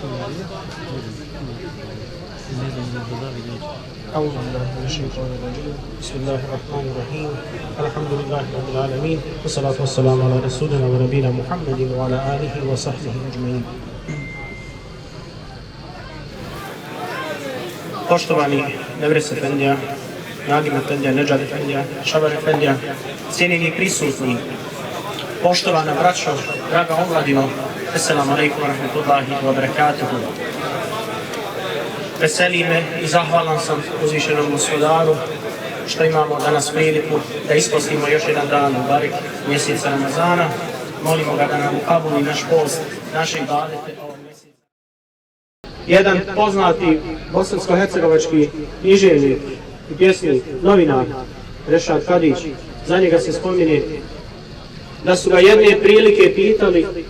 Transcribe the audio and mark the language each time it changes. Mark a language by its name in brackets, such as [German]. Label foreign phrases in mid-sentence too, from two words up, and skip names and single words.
[Arabic] أعوذ بالله من الشيطان الرجيم بسم الله الرحمن الرحيم الحمد لله رب العالمين والصلاة والسلام على رسولنا ونبينا محمد وعلى آله وصحبه أجمعين. [Bosnian] Poštovani Nevres Efendija, Nagim Efendija, Nedžad Efendija, Šabar Efendija, cijenjeni prisutni, poštovana braćo, draga omladino, [Arabic] السلام عليكم ورحمة الله وبركاته. [Bosnian] Veseli me i zahvalan sam uzvišenom Gospodaru što imamo danas priliku da ispostimo još jedan dan u barek mjeseca Ramazana. Molimo ga da nam ukabuli naš post, naše ibadete ovog mjeseca. Jedan poznati bosansko-hercegovački književnik i pjesnik, novinar Rešad Kadić, za njega se spominje da su ga jedne prilike pitali